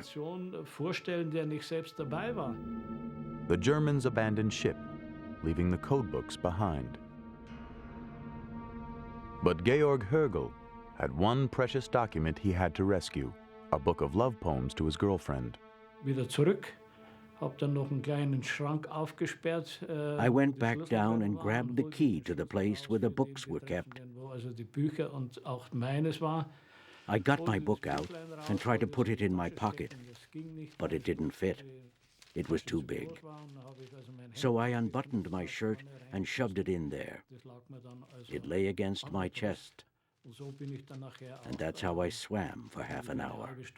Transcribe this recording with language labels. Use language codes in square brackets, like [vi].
[en] The Germans abandoned ship, leaving the codebooks behind. But Georg Hergel had one precious document he had to rescue, a book of love poems to his girlfriend. [de] wieder zurück. Hab dann noch einen kleinen Schrank aufgesperrt. [en] I went back down and grabbed the key to the place where the books were kept. [de] Wo also die Bücher und auch meines war. [en] I got my book out and tried to put it in my pocket, but it didn't fit. It was too big. So I unbuttoned my shirt and shoved it in there. It lay against my chest, and that's how I swam for half an hour.